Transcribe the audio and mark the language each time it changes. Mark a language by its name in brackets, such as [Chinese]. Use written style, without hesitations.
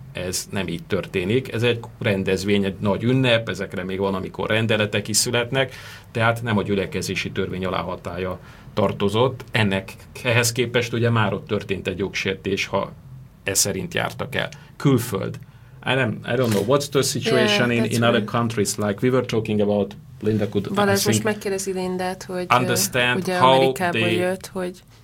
[Hungarian] Ez nem így történik. Ez egy rendezvény, egy nagy ünnep, ezekre még van, amikor rendeletek is születnek, tehát nem a gyülekezési törvény alá hatálya tartozott. Ennek ehhez képest ugye már ott történt egy jogsértés, ha e szerint jártak el. Külföld. [English] I don't know what's the situation in other countries. Like we were talking about, Linda could [Hungarian] Balázs, most megkérdezi Lindát, hogy understand ugye Amerikából jött, hogy...